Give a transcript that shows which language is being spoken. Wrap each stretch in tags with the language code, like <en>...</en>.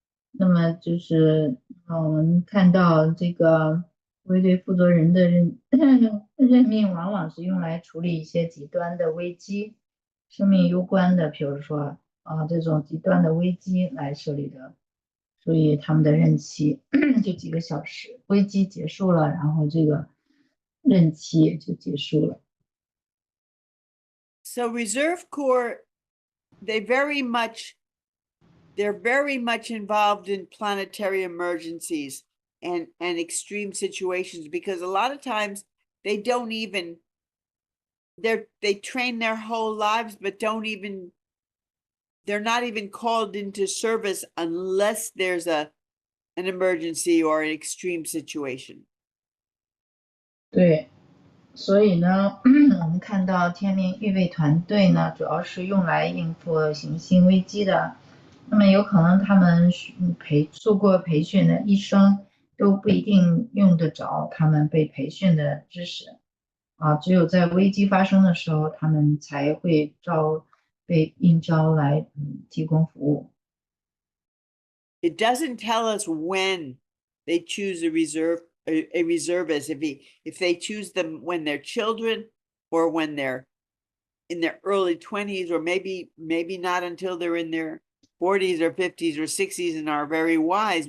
<zh>那么就是我们看到这个后备队负责人的任命往往是用来处理一些极端的危机，生命攸关的，比如说这种极端的危机来设立的，所以他们的任期就几个小时，危机结束了，然后这个任期也就结束了。</zh> <en>So Reserve Corps, they're very much involved in planetary emergencies and extreme situations, because a lot of times they don't even, they train their whole lives, but they're not even called into service unless there's an emergency or an extreme situation.</en> <zh>对，所以呢，我们看到天命预备团队呢，主要是用来应付行星危机的。那么有可能他们受过培训的医生都不一定用得着他们被培训的知识只有在危机发生的时候，他们才会被应召来提供服务。</zh> <en>It doesn't tell us when they choose a reservist, if they choose them when they're children or when they're in their early 20s, or maybe not until they're in their 40s or 50s or 60s and are very wise.</en>